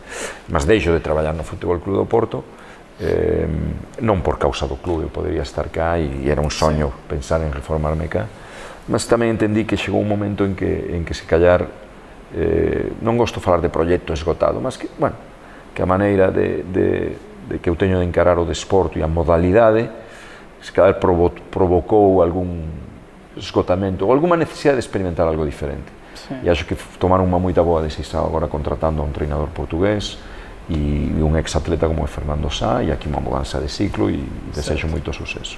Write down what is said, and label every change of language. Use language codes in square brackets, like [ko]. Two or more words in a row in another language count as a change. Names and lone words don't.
[gl] Mas deixo de traballar no Futebol Clube do Porto, non por causa do clube, eu podería estar cá e era un soño pensar en reformarme cá, mas tamén entendí que chegou un momento en que se callar, non gosto de falar de proxecto esgotado, mas que, bueno, que a maneira de que eu teño de encarar o desporto e a modalidade, [pt] se calhar provocou [gl] algún esgotamento ou [pt] alguma necessidade de experimentar algo diferente. Sim. E acho que tomaram uma muito boa decisão agora contratando um treinador português e um ex-atleta como é Fernando Sá, e aqui uma mudança de ciclo e desejo muito sucesso.